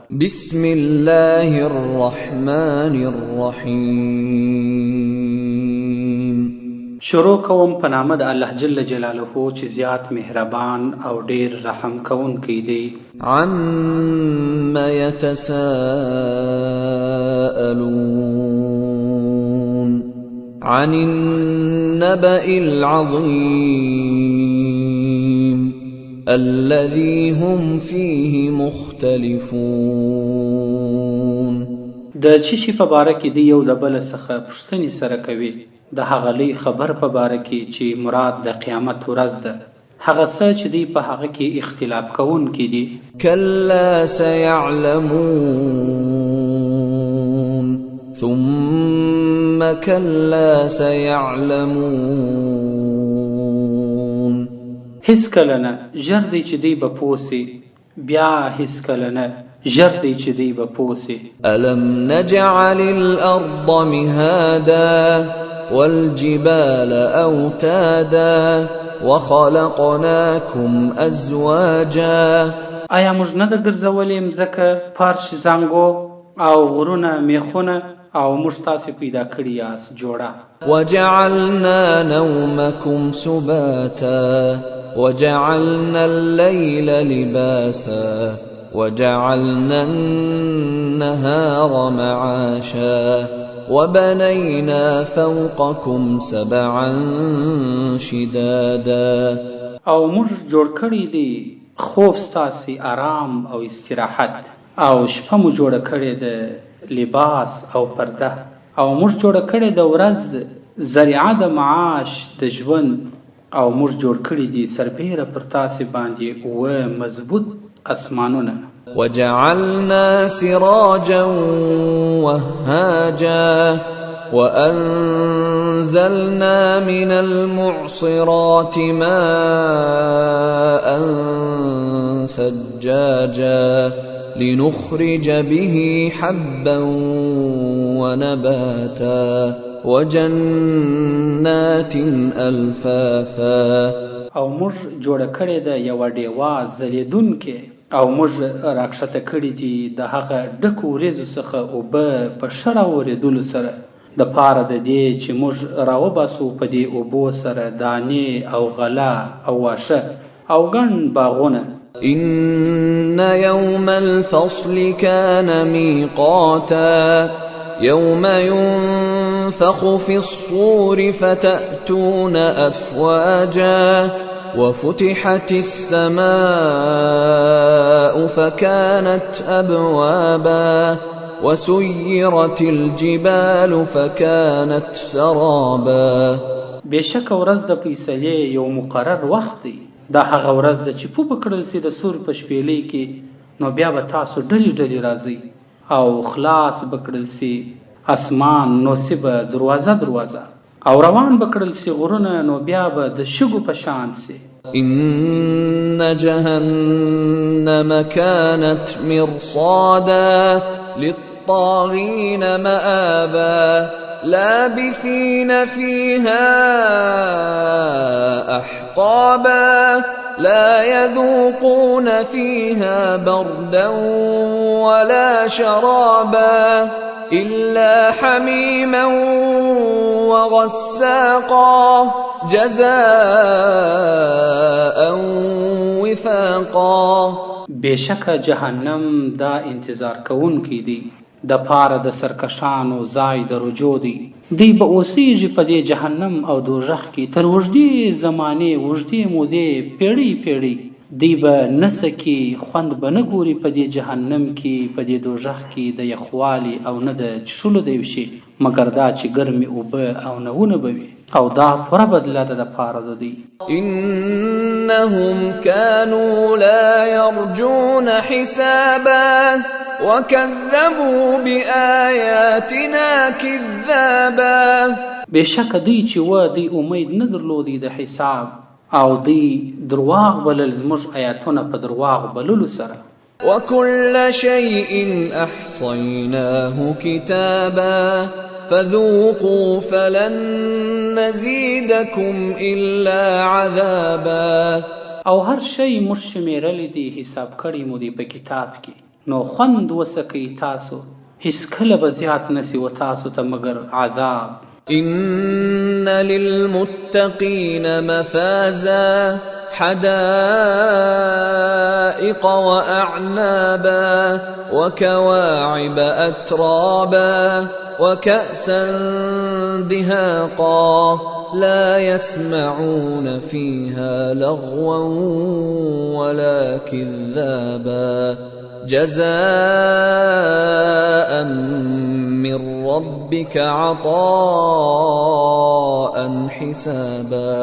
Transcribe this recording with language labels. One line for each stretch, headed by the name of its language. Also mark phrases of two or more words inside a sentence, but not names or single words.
Arabic: بسم الله الرحمن الرحیم.
Pashto: شروع کوم په نام د الله
Arabic: جل جلاله
Pashto: چې زیات مهربان او ډیر رحم کوونکی دی.
Arabic: عما يتساءلون عن النبأ العظيم الذي هم فيه مختلفون.
Pashto: د چی شي په باره کې دی یو د بل څخه پوښتنې سره کوي د هغه لوی خبر په باره کې چې مراد د قیامت ورځ ده، هغه څه چې دی په هغه کې اختلاف کوونکي دي.
Arabic: كلا سيعلمون ثم كلا سيعلمون.
Pashto: هیڅ کله نه ژر دی چې دی به پوسي، بیا هیڅ کله نه ژر دی چې دی به پوسي.
Arabic: ألم نجعل الأرض مهادا والجبال أوتادا وخلقناكم أزواجا.
Pashto: آیا موږ نه د ګرځولې مځکه فرش زنګو او غرونه میخونه او موږ تاسې پیدا کړي یاست جوړه.
Arabic: وجعلنا نومكم سباتا وجعلنا الليل لباسا وجعلنا النهار معاشا وبنينا فوقكم سبعا شدادا.
Pashto: او موږ جوړ کړي دي خوب ستاسې آرام او استراحت، او شپه مو جوړه کړې ده لباس او پرده، او موږ جوړه کړې د ورځ ذریعه د معاش د ژوند، او موږ جوړ کړي دي سربیره پر تاسې باندې اوه مضبوط اسمانونه.
Arabic: وجعلنا سراجا وهاجا وأنزلنا من المعصرات ماء ثجاجا لنخرج به حبا ونباتا وجنات الفافا.
Pashto: او موږ جوړه کړې ده یوه ډیوه ځلېدونکې، او موږ راکښته کړي دي د هغه ډکو وریځو څخه اوبه په ښه راورېدلو سره د پاره د دې چې موږ راوباسو په دې اوبو سره دانې او غله او واښه او ګڼ باغونه.
Arabic: إن يوم الفصل كان ميقاتا يوم ينفخ في الصور فتأتون أفواجا وفتحت السماء فكانت أبوابا وسيرت الجبال فكانت سرابا.
Pashto: بېشکه ورځ د فیصلې یو مقرر وخت دی. دا هغه ورځ ده چې پو بکړل سي د سور په شپېلۍ کې، نو بیا به تاسو ډلې ډلې راځئ، او خلاص بکړل سي اسمان نو سی به دروازه دروازه، او روان بکړل سي غرونه نو بیا به د شګو په شان سي.
Arabic: إن جهنم كانت مرصادا للطاغين مآبا لابثين فيها أحقابا لا يذوقون فيها بردا ولا شرابا إلا حميما وغساقا جزاء وفاقا.
Pashto: بېشکه جهنم دا انتظار کوونکی دی، د پاره د سرکشانو ځای د رجوع دی. دی به اوسیږي په دې جهنم او دوژخ کې تر اوږدې زمانې اوږدې مودې پیړۍ پیړۍ. دی به نه سکي، خوند به نه ګوري په دې جهنم کې په دې دوژخ کې د یخوالي او نه د څښلو د یو شي، مګر دا چې ګرمې اوبه او نهونه به وي، او دا پوره بدله ده د پاره د دی.
Arabic: إنهم كانوا لا يرجون حسابا وكذبوا بآياتنا كذابا.
Pashto: بېشکه دی چې و دی امید نه درلودی د حساب، او دی درواغ بلل زموږ آیاتونه په درواغ بللو سره.
Arabic: وكل شيء أحصيناه كتابا فذوقوا فلن نزيدكم إلا عذابا.
Pashto: او هر شی موږ شمیرلی دی، حساب کړی مو دی په کتاب کې، نو خوند وسکئ تاسو هیڅ کله به زیات نسی و تاسو ته مګر عذاب.
Arabic: إن للمتقين مفازا حدائق وأعنابا وكواعب أترابا وكأسا دهاقا لا يسمعون فيها لغوا ولا كذابا جزاء من ربك عطاء حسابا.